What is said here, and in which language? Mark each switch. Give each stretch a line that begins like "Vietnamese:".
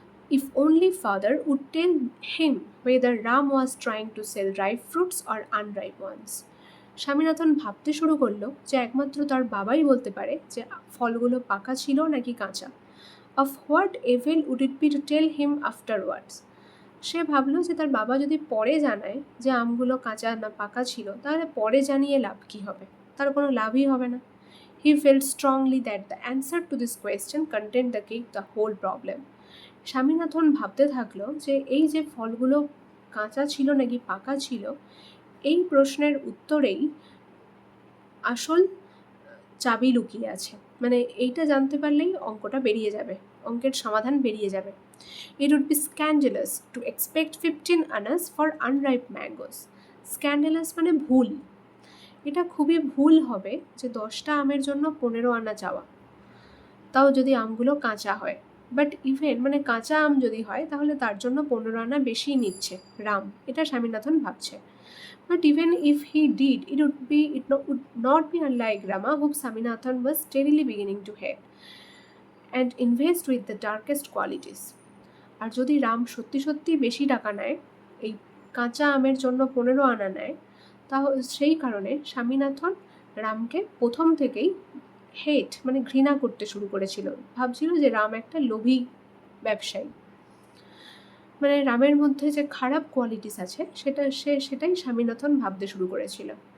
English: If only father would tell him whether Ram was trying to sell ripe fruits or unripe ones.
Bangla: Swaminathan ভাবতে শুরু করলো যে একমাত্র তার বাবাই বলতে পারে যে ফলগুলো পাকা ছিল নাকি কাঁচা।
English: Of what avail would it be to tell him afterwards?
Bangla: সে ভাবলো যে তার বাবা যদি পরে জানায় যে আমগুলো কাঁচা না পাকা ছিল, তাহলে পরে জানিয়ে লাভ কী হবে? তার কোনো লাভই হবে না।
English: He felt strongly that the answer to this question contained the key to the whole problem.
Bangla: Swaminathan ভাবতে থাকলো যে এই যে ফলগুলো কাঁচা ছিল নাকি পাকা ছিল, এই প্রশ্নের উত্তরেই আসল চাবি লুকিয়ে আছে। মানে এইটা জানতে পারলেই অঙ্কটা বেরিয়ে যাবে, অঙ্কের সমাধান বেরিয়ে যাবে।
English: It would be scandalous to expect 15 annas for unripe mangoes.
Bangla: Scandalous মানে ভুল। এটা খুবই ভুল হবে যে 10টা আমের জন্য 15 আনা চাওয়া, তাও যদি আমগুলো কাঁচা হয়। বাট ইভেন মানে কাঁচা আম যদি হয় তাহলে তার জন্য 15 আনা বেশি নিচ্ছে রাম, এটা স্বামীনাথন ভাবছে।
English: But even if he did, it would not be unlike Rama, whom Swaminathan was steadily beginning to hate and invest with the darkest qualities.
Bangla: আর যদি রাম সত্যি সত্যি বেশি টাকা নেয়, এই কাঁচা আমের জন্য 15 আনা নেয়, তাহলে সেই কারণে স্বামীনাথন রামকে প্রথম থেকেই হেট মানে ঘৃণা করতে শুরু করেছিল। ভাবছিল যে রাম একটা লোভী ব্যবসায়ী, মানে রামের মধ্যে যে খারাপ কোয়ালিটিস আছে সেটাই স্বামীনাথন ভাবতে শুরু করেছিল।